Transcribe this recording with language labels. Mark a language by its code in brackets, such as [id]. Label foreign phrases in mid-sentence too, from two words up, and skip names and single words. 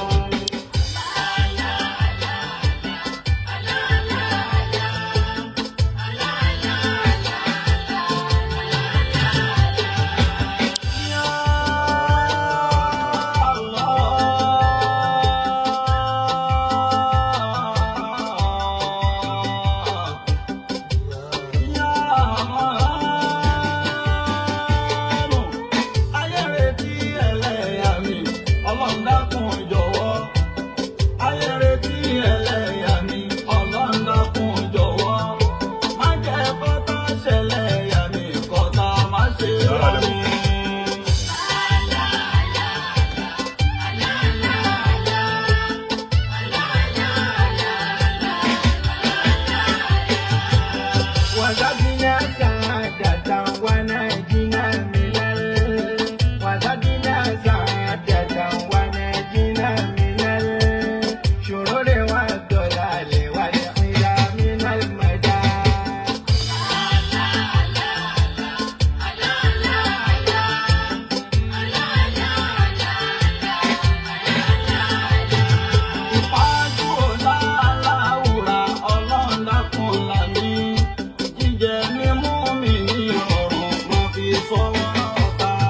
[yo] Ya ayé retí ẹlẹ́yà mi Ọlọ́run dákun jọ̀wọ́. Ayé retí ẹlẹ́yà mi Ọlọ́run dákun jọ̀wọ́. Má jẹ́ kọ́tà ṣẹlẹ́yà mi kọ́tà má ṣe rọ̀ mí. [ar] وزدنا سعادة ونجينا من وزدنا سعادة ونجينا من الشرور والضلال والحيرة من المدى. [yo] Ìpàdé ọ̀la aláwùrà Ọlọ́run dákun là mí. Jíjẹ mímú mi ní ọ̀run mo fi sọ́wọ́ ọ̀tá.